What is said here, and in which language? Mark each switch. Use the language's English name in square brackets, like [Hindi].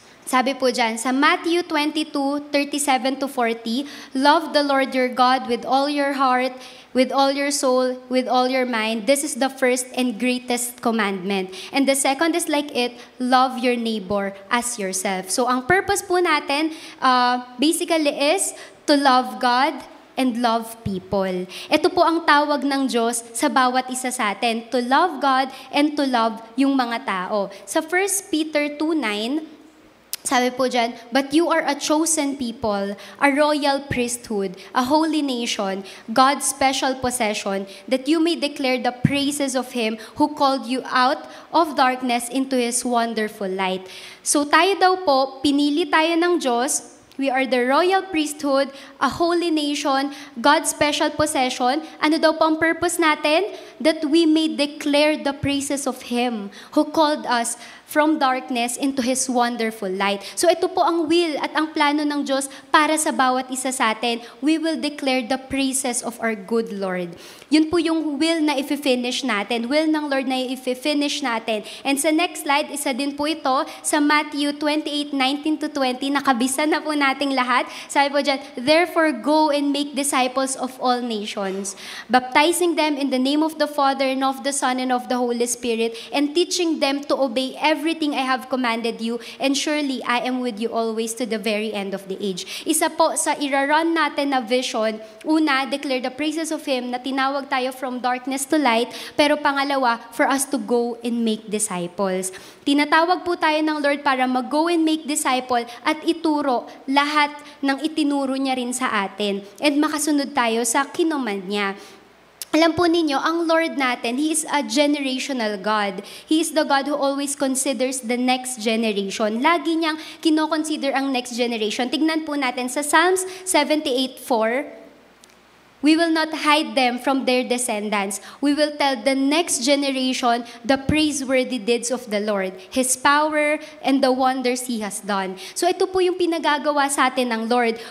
[Filipino] Sabi po dyan, sa [English] Matthew 22:37-40, love the Lord your God with all your heart, with all your soul, with all your mind. This is the first and greatest commandment. And the second is like it, love your neighbor as yourself. So ang purpose po natin basically is to love God and love people. [Filipino] Ito po ang tawag ng Diyos sa bawat isa sa atin, [English] to love God and to love [Filipino] yung mga tao. Sa 1 Peter 2:9, sabi po dyan, [English] but you are a chosen people, a royal priesthood, a holy nation, God's special possession, that you may declare the praises of Him who called you out of darkness into His wonderful light. [Filipino] So tayo daw po, pinili tayo ng Diyos. [English] We are the royal priesthood, a holy nation, God's special possession. [Filipino] Ano daw po ang purpose natin? [English] That we may declare the praises of Him who called us from darkness into His wonderful light. [Filipino] So ito po ang will at ang plano ng Diyos para sa bawat isa sa atin. [English] We will declare the praises of our good Lord. [Filipino] Yun po yung will na i-finish natin. Will ng Lord na i-finish natin. [English] And sa next slide, [Filipino] isa din po ito sa Matthew 28:19-20. Nakabisa na po nating lahat. Sabi po dyan, [English] therefore go and make disciples of all nations, baptizing them in the name of the Father and of the Son and of the Holy Spirit, and teaching them to obey everything I have commanded you, and surely I am with you always to the very end of the age. [Filipino] Isa po sa iraron natin na vision, una, [English] declare the praises of Him [Filipino] na tinawag tayo [English] from darkness to light, [Filipino] pero pangalawa, [English] for us to go and make disciples. [Filipino] Tinatawag po tayo ng Lord para mag- [English] go and make disciple [Filipino] at ituro lahat ng itinuro niya rin sa atin and makasunod tayo sa kinommand niya. Alam po ninyo, [English] ang Lord natin, He is a generational God. He is the God who always considers the next generation. [Filipino] Lagi niyang kinoconsider ang next generation. Tignan po natin sa [English] Psalms 78:4, we will not hide them from their descendants. We will tell the next generation the praiseworthy deeds of the Lord, His power, and the wonders He has done. [Filipino] So ito po yung pinagagawa sa atin ng Lord.